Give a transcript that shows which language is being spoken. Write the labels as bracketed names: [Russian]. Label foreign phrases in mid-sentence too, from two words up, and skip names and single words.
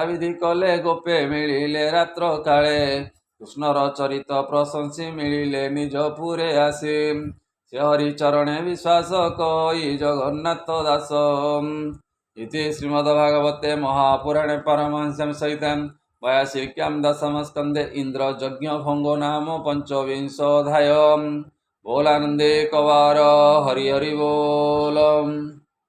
[Odia] ବିଧି କଲେ ଗୋପେ ମିଳିଲେ ରାତ୍ର କାଳେ କୃଷ୍ଣର ଚରିତ ପ୍ରଶଂସୀ ମିଳିଲେ ନିଜ ପୁରେ ଆସି ସେ ହରି ଚରଣେ ବିଶ୍ୱାସ କହି ଜଗନ୍ନାଥ ଦାସ [Sanskrit] ଇତି ଶ୍ରୀମଦ୍ଭାଗବତେ ମହାପୁରାଣେ ପାରମହଂସ୍ୟାଂ ସହିତାଂ वयाशिक्यां दशमस्कन्धे इन्द्रयज्ञ भंगो नाम पंचविंशोऽध्याय [Odia] ବୋଲାନନ୍ଦେ କଵାର ହରି ହରି ବୋଲ।